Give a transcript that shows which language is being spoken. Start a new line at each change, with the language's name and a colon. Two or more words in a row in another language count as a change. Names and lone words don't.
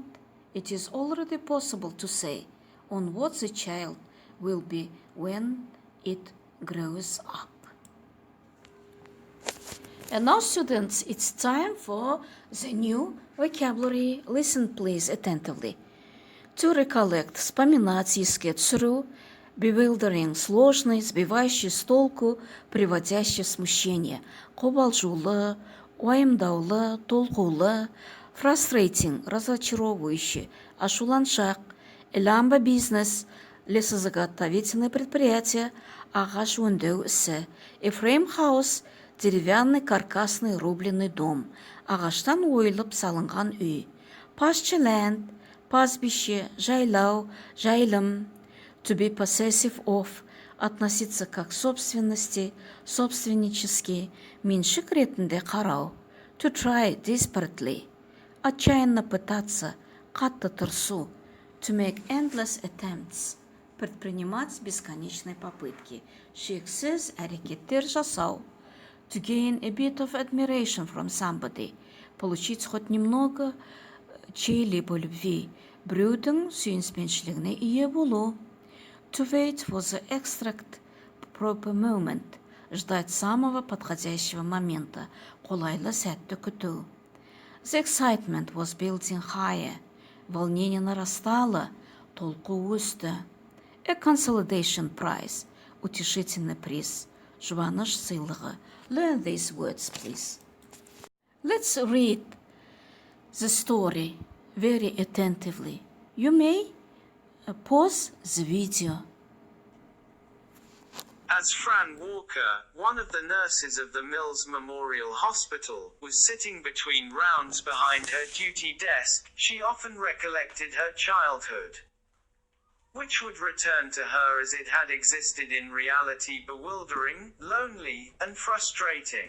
English: It is already possible to say on what the child will be when it grows up. And now, students, it's time for the new vocabulary. Listen, please, attentively. To recollect,
Russian: вспоминать, искать,
English: through, bewildering,
Russian: сложный, сбивающий с толку, приводящий в смущение,
Kazakh: қобалжулы, уайымдаулы, толқулы, frustrating, разочаровывающий, ашуланшақ,
English: lumber business,
Russian: лесозаготовительное предприятие,
Kazakh: ағаш өңдеу ісі,
English: a frame house,
Russian: деревянный каркасный рубленый дом,
Kazakh: ағаштан ойылып салынған үй,
English: pasture land,
Kazakh: пастбище, жайлау, жайылым,
English: to be possessive of,
Russian: относиться как к собственности,
Kazakh: собственнически, меншік ретінде қарау,
English: to try desperately,
Russian: отчаянно пытаться,
Kazakh: қатты тырысу,
English: to make endless attempts,
Russian: предпринимать бесконечные попытки,
Kazakh: шексіз әрекеттер жасау,
English: to gain a bit of admiration from somebody,
Russian: получить хоть немного чьей-либо любви,
Kazakh: біреудің сүйіспеншілігіне ие болу,
English: to wait for the exact proper moment,
Russian: ждать самого подходящего момента,
Kazakh: қолайлы сәтті күту.
English: The excitement was building higher,
Russian: волнение нарастало,
Kazakh: толқу өсті.
English: A consolidation prize,
Russian: утешительный приз,
Kazakh: жұбаныш сыйлығы.
English: Learn these words, please. Let's read the story very attentively. You may pause the video. As Fran Walker, one of the nurses of the Mills Memorial Hospital, was sitting between rounds behind her duty desk, she often recollected her childhood, which would return to her as it had existed in reality, bewildering, lonely, and frustrating.